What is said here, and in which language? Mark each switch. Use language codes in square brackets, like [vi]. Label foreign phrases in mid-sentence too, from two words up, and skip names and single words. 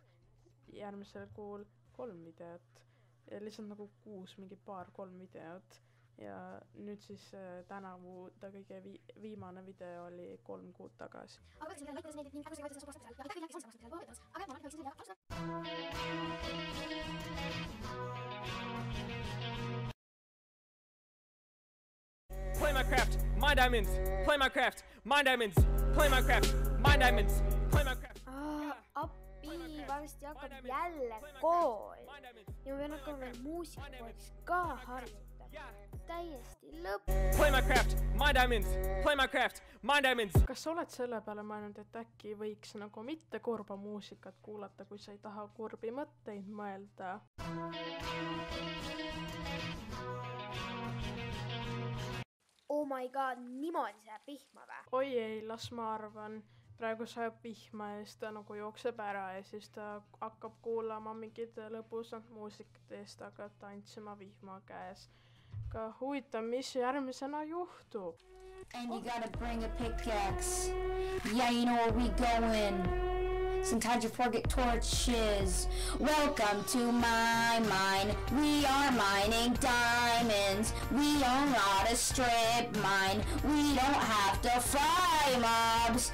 [et] Järgmisel kuul 3 videot. Ja lihtsalt nagu 6, mingi 3 videot. Ja nüüd siis tänavu ta kõige viimane video oli 3 kuud tagasi. Aga võtsin selle näitas neid, et nii seda suur ja kõik läks seda võetas. Aga ma võiksin selle alustada. [en] Play Minecraft, mine diamonds. Play Minecraft, mine diamonds. Play Minecraft, mine diamonds. Play Minecraft. [et] Appi, varsti hakkab jälle kool. Ja ma pean hakkama veel muusikakoolis ka harjutada. Täiesti lõpp. Play Minecraft, mine diamonds. Play Minecraft, mine diamonds. Kas sa oled selle peale mõelnud, et äkki võiks nagu mitte kurba muusikat kuulata, kui sa ei taha kurbi mõtteid mõelda? [en] Oh my god, [et] niimoodi see pihma või? Oi ei, las ma arvan. praegu sajab vihma ja siis ta nagu jookseb ära ja siis ta hakkab kuulama mingit lõbusat muusikat ja siis ta hakkab tantsima vihma käes. Aga huvitav, mis järgmisena juhtub? [en] And you gotta bring a pickaxe. Yeah, you know where we going. Sometimes you forget torches. Welcome to my mine. We are mining diamonds. We are not a strip mine. We don't have to fry mobs.